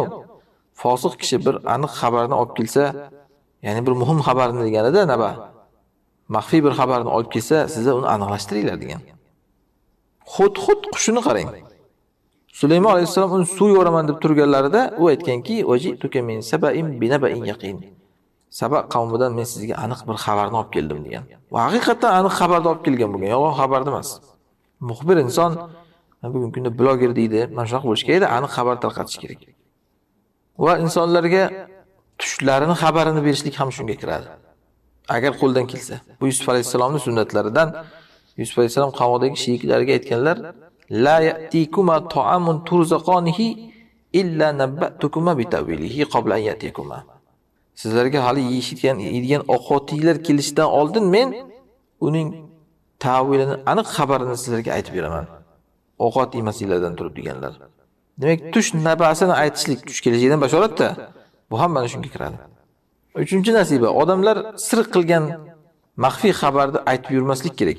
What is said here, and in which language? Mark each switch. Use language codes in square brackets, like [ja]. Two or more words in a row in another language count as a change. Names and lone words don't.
[uz] Fosiq kishi bir aniq xabarni olib kelsa, ya'ni bir muhim xabarni deganida naba? Maxfiy bir xabarni olib kelsa, sizlar uni aniqlashtiringlar degan. Xud qushini qarang. Sulaymon alayhisalom uni suv yo'raman deb turganlarida u aytganki, [ar] "وجئتك من سبإ بنبإ يقين." [uz] Saba qavmidan men sizga aniq bir xabarni olib keldim degan. Va haqiqatan aniq xabarni olib kelgan bo'lgan, yolg'on xabar emas. Muxbir inson bugungi kunda bloger deydi, mana shunaqa bo'lish kerak, aniq xabar tarqatish kerak. Va insonlarga tushlarini xabarini berishlik ham shunga kiradi. Agar qo'ldan kelsa. Bu Yusuf alayhisalomning sunnatlaridan. Yusuf alayhisalom qavmidagi sheriklariga aytganlar: [ar] "لا يأتيكما طعام ترزقانه إلا نبأتكما بتأويله قبل أن يأتيكما." [uz] Sizlarga hali yeydigan ovqatinglar kelishidan oldin men uning ta'vilini, aniq xabarini sizlarga aytib beraman. Ovqat yemasinglardan turib deganlar. Demak, tush nabasini aytishlik tush kelajagidan bashoratda. Bu ham mana shunga kiradi. Uchinchi nasiba, odamlar sir qilgan maxfiy xabarni aytib yurmaslik kerak.